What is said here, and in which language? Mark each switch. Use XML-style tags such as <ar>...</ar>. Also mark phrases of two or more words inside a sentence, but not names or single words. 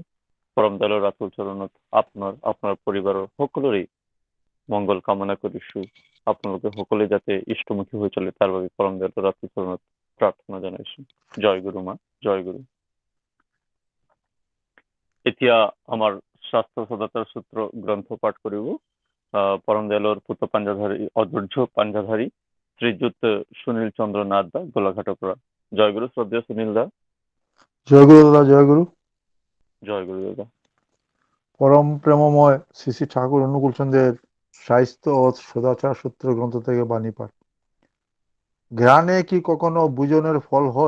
<as>পৰম দয়ালৰ ৰাতুল চৰণত আপোনাৰ পৰিবাৰৰ সকলোৰে মংগল কামনা কৰিছো। আপোনালোকে সকলোৱে যাতে ইষ্টমুখী হৈ চলে তাৰ বাবে পৰম দয়ালৰ ৰাতুল চৰণত প্ৰাৰ্থনা জনাইছো। জয় গুৰু মা। জয় গুৰু। এতিয়া আমাৰ শাস্ত্ৰ সদাচাৰ সূত্র গ্ৰন্থ পাঠ কৰিব পরম দয়ালর পুত্র পাঞ্জাধারী অধৈর্য পাঞ্জাধারী শ্রীযুত সুনীল চন্দ্র নাথ দা গোলাঘাটৰ পৰা। জয়গুরু শ্রদ্ধেয় সুনীল দা। জয়গুরু দাদা। জয়গুরু। জয়গুরু দাদা।</as> <bn>পরম প্রেমময় শ্রী শ্রী ঠাকুর অনুকূল চন্দ্রের সাহিত্য ও সদাচার সূত্র গ্রন্থ থেকে বাণী পাঠ। জ্ঞানে কি কখনো বুঝনের ফল হয়?</bn>